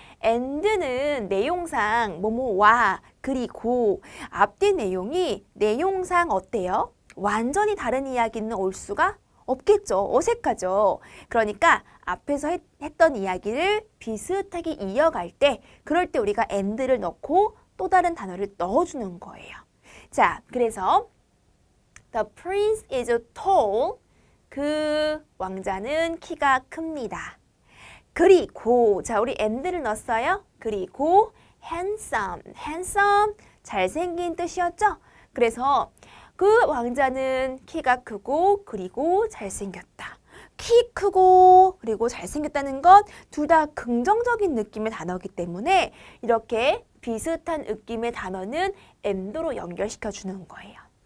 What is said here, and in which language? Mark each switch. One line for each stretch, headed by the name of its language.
Korean: and는 내용상 뭐뭐와 그리고 앞뒤 내용이 내용상 어때요? 완전히 다른 이야기는 올 수가 없겠죠. 어색하죠. 그러니까 앞에서 했던 이야기를 비슷하게 이어갈 때 그럴 때 우리가 and를 넣고 또 다른 단어를 넣어주는 거예요. 자, 그래서
English: The prince is tall.
Korean: 그 왕자는 키가 큽니다. 그리고 자, 우리 and를 넣었어요. 그리고 handsome 잘생긴 뜻이었죠. 그래서 그 왕자는 키가 크고 그리고 잘생겼다. 키 크고 그리고 잘생겼다는 건 둘 다 긍정적인 느낌의 단어이기 때문에 이렇게 비슷한 느낌의 단어는 and로 연결시켜 주는 거예요.